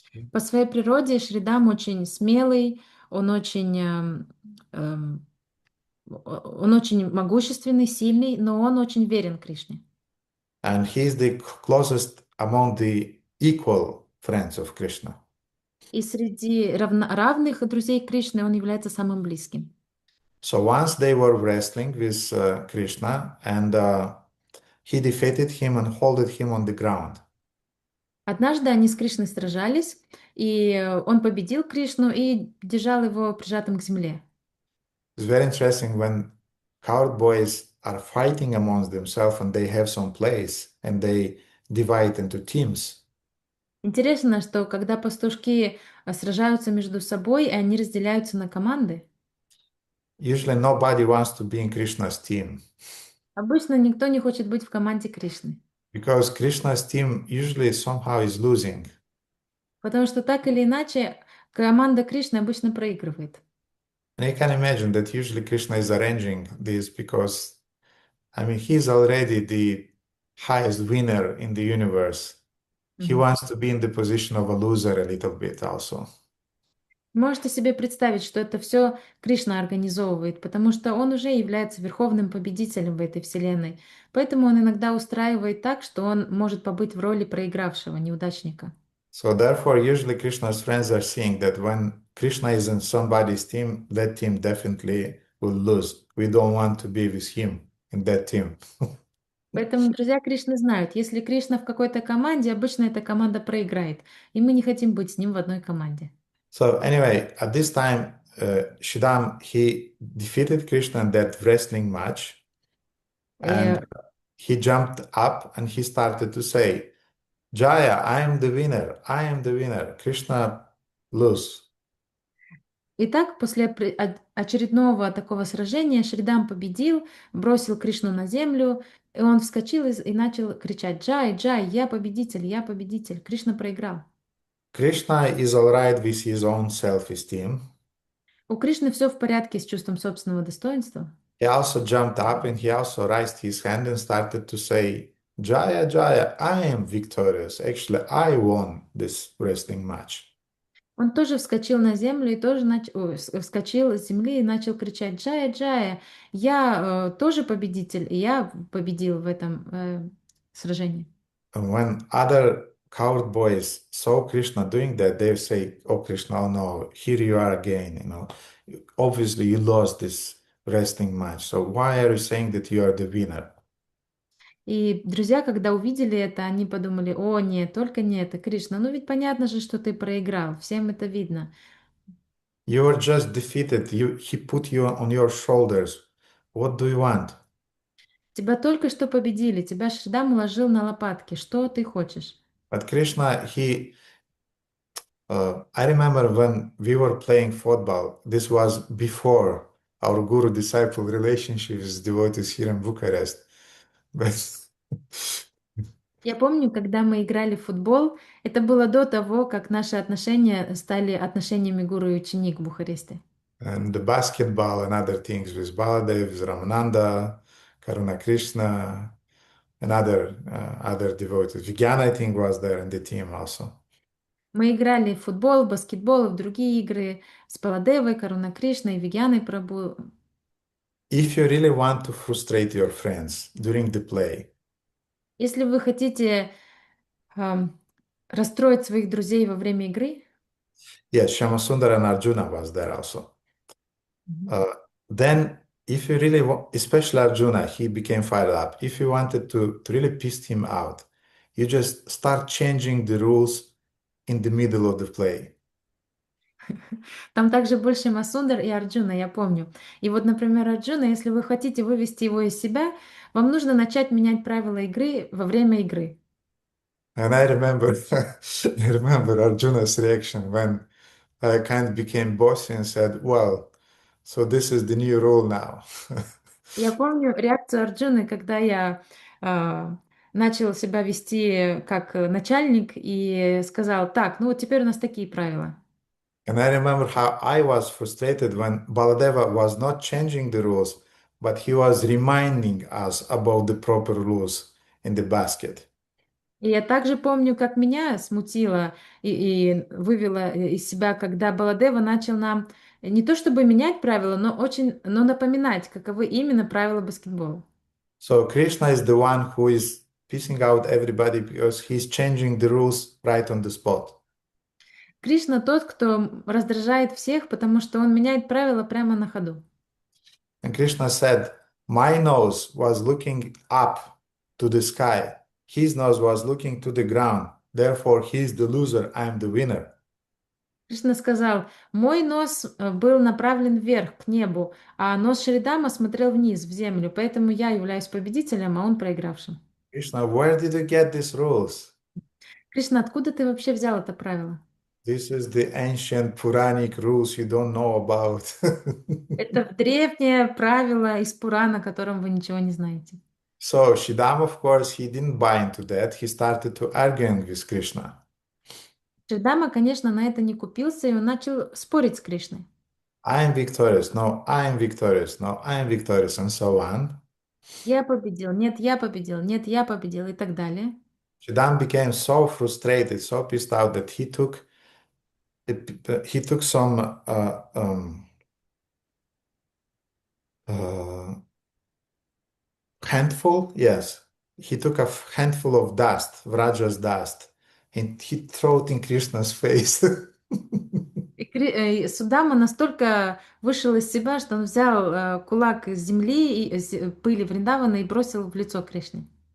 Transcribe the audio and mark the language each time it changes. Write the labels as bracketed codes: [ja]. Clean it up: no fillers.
[ru] По своей природе Шридам очень смелый, он очень могущественный, сильный, но он очень верен Кришне. [en] And he's the closest among the equal friends of Krishna. [ru] И среди равных друзей Кришны он является самым близким. [en] So once they were wrestling with Krishna, and he defeated him and holded him on the ground. [ru] Однажды они с Кришной сражались, и он победил Кришну и держал его прижатым к земле. [en] It's very interesting when coward boys are fighting amongst themselves and they have some place and they divide into teams. [ru] Интересно, что когда пастушки сражаются между собой, и они разделяются на команды, [en] Usually nobody wants to be in Krishna's team [ru] обычно никто не хочет быть в команде Кришны, [en] because Krishna's team usually somehow is losing. [ru] потому что так или иначе команда Кришны обычно проигрывает. [en] And you can imagine that usually Krishna is arranging this because, I mean, he's already the highest winner in the universe. He wants to be in the position of a loser a little bit also. [ru] Можете себе представить, что это все Кришна организовывает, потому что он уже является верховным победителем в этой вселенной. Поэтому он иногда устраивает так, что он может побыть в роли проигравшего, неудачника. [en] So therefore, usually Krishna's friends are seeing that when Krishna is in somebody's team, that team definitely will lose. We don't want to be with him in that team. [ru] Поэтому друзья Кришны знают, если Кришна в какой-то команде, обычно эта команда проиграет, и мы не хотим быть с ним в одной команде. [en] So anyway, at this time, Shridham, he defeated Krishna in that wrestling match, and he jumped up and he started to say, Jaya, I am the winner, I am the winner. Krishna lose. [ru] Итак, после очередного такого сражения Шридам победил, бросил Кришну на землю, и он вскочил и начал кричать: «Джай, Джай, я победитель, Кришна проиграл». [en] Krishna is all right with his own self-esteem. [ru] У Кришны все в порядке с чувством собственного достоинства. [en] He also jumped up and he also raised his hand and started to say, Jaya, Jaya, I am victorious. Actually, I won this wrestling match. [ru] Он тоже вскочил на землю и тоже вскочил с земли и начал кричать: «Джая, Джая, я тоже победитель, и я победил в этом сражении». [en] And when other coward boys saw Krishna doing that, they say, oh, Krishna, oh no, here you are again, Obviously you lost this wrestling match. So why are you saying that you are the winner? [ru] И друзья, когда увидели это, они подумали: «О, нет, только не это, Кришна, ну ведь понятно же, что ты проиграл, всем это видно». [en] You were just defeated. He put you on your shoulders. What do you want? [ru] Тебя только что победили, тебя Шридам уложил на лопатки, что ты хочешь? [en] But Krishna, he I remember when we were playing football, this was before our guru-disciple relationship with devotees here in Bucharest. But [ru] Я помню, когда мы играли в футбол, это было до того, как наши отношения стали отношениями гуру и ученик в Бухаресте. [en] and the basketball and other things with Baladev, with Ramananda, Karuna Krishna, and other devotees. Vigyan, I think, was there in the team also. [ru] Мы играли в футбол, в баскетбол и в другие игры с Паладевой, Каруна Кришной, Вигьяной Прабhu. [en] If you really want to frustrate your friends during the play, [ru] Если вы хотите расстроить своих друзей во время игры, [en] yes, Shyamasundar and Arjuna was there also. Then, if you really want, especially Arjuna, he became fired up. If you wanted to really piss him out, you just start changing the rules in the middle of the play. [ru] там также больше Масундар и Арджуна, я помню. И вот, например, Арджуна, если вы хотите вывести его из себя, вам нужно начать менять правила игры во время игры. [en] And I remember, I remember Arjuna's reaction when I kind of became bossy and said, "Well, so this is the new rule now." [ru] Я помню реакцию Арджуны, когда я начал себя вести как начальник и сказал, так, ну вот теперь у нас такие правила. [en] And I remember how I was frustrated when Baladeva was not changing the rules, but he was reminding us about the proper rules in the basket. [ru] И я также помню, как меня смутило и вывело из себя, когда Баладева начал нам не то чтобы менять правила, но напоминать, каковы именно правила баскетбола. [en] So Krishna is the one who is pissing out everybody because he's changing the rules right on the spot. [ru] Кришна тот, кто раздражает всех, потому что он меняет правила прямо на ходу. [en] And Krishna said, "My nose was looking up to the sky. His nose was looking to the ground. Therefore, he is the loser, I am the winner." [ru] Кришна сказал, мой нос был направлен вверх, к небу, а нос Шридама смотрел вниз, в землю, поэтому я являюсь победителем, а он проигравшим. [en] Krishna, where did you get these rules? [ru] Кришна, откуда ты вообще взял это правило? [en] This is the ancient Puranic rules you don't know about. [ru] Это древнее правило из Пурана, о котором вы ничего не знаете. [en] So Shridam, of course, he didn't buy into that. He started to arguing with Krishna. [ru] Шридама, конечно, на это не купился, и он начал спорить с Кришной. [en] I am victorious. No, I am victorious. No, I am victorious, and so on. [ru] Я победил, нет, я победил, нет, я победил и так далее. [en] Shridam became so frustrated, so pissed out that he took some handful. Yes, he took a handful of dust, Vraja's dust, and he threw it in Krishna's face. [ru] И Судама настолько вышел из себя, что он взял кулак из земли, пыли Вриндавана и бросил в лицо Кришне.